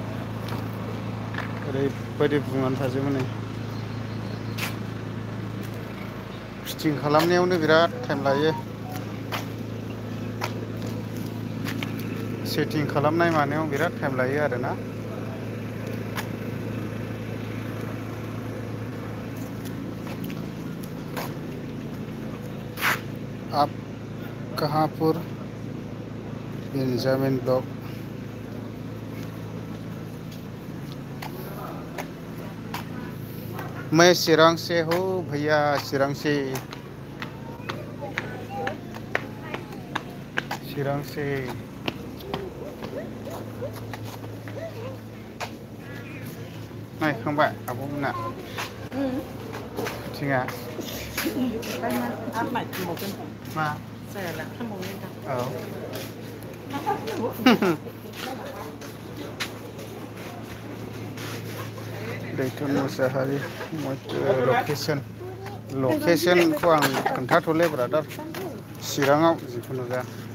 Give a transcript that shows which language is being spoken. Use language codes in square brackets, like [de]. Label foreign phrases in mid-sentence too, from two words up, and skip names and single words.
[brx] ओरैबायदि बुंनानै थाजोबो नै फिटिं खालामनायावनो बिराद टाइम लायो सेटिं खालामनाय मानायाव बिराद टाइम लायो आरोना [hi] आप कहाँ पर बेंजामिन ब्लॉक मैं चिरांग से हूँ भैया चिरांग से [brx] नायखांबाय आब'मोना थिङा मा औ दैथुन मुसाहारि लकेसनखौ आं खोन्थाथ'ले ब्रादार चिराङाव जिखुनु जा